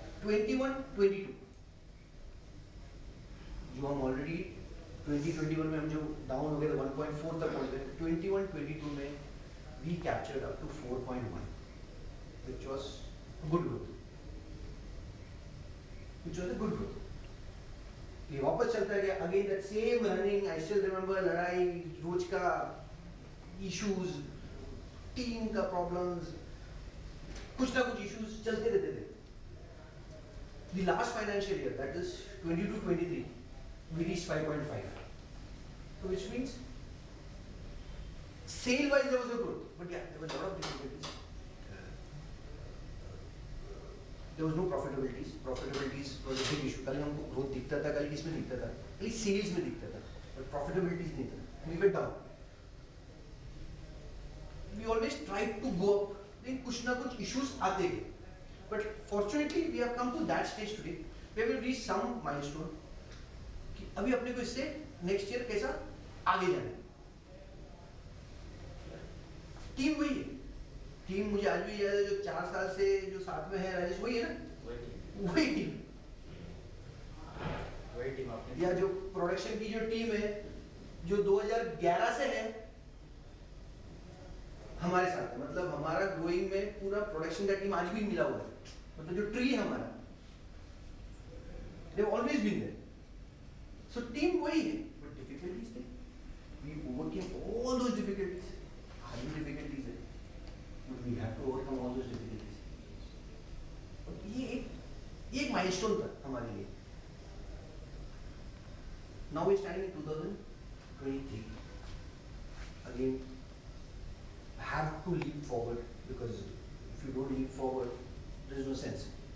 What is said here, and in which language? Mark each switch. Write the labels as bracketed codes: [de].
[hi] 21-22 जो हम ऑलरेडी 2021 में हम जो डाउन हो गए थे 1.4 तक पहुंच गए, 21-22 में [en] we captured up to 4.1, which was good growth, [hi] ये वापस चलता है, [en] again that same running, I still remember, [hi] लड़ाई रोज का, इश्यूज, टीम का प्रॉब्लम्स, कुछ ना कुछ इश्यूज चलते रहते थे। [en] The last financial year, that is 22-23, we reached 5.5, so which means sale wise there was a growth, but yeah, there was a lot of difficulties. There was no profitabilities was a big issue। [hi] कल हमको growth दिखता था, कल किसमें दिखता था, कल sales में दिखता था, [en] but profitabilities [hi] नहीं था, [en] we went down। We always tried to go up, [hi] लेकिन कुछ ना कुछ issues आते गए, [en] but fortunately we have come to that stage today where we reach some milestone [hi] कि अभी अपने को इससे next year कैसा आगे जाना है। टीम वही है, टीम मुझे आज भी याद है जो 4 साल से जो साथ में है, राजेश वही है ना, वही टीम आपने या जो प्रोडक्शन की जो टीम है जो 2011 से है हमारे साथ है, मतलब हमारा ग्रोइंग में पूरा प्रोडक्शन का टीम आज भी मिला हुआ है, मतलब जो ट्री है हमारा, [en] they have always been there, [hi] so team वही है, but difficulties थे, [en] we overcame all those difficulties, [hi] आज भी difficulties है, [en] but we have to overcome all those difficulties। [hi] और ये एक माइलस्टोन था हमारे लिए। [en] Now we are standing in 2023, again have to leap forward, because if you don't leap forward there is no sense।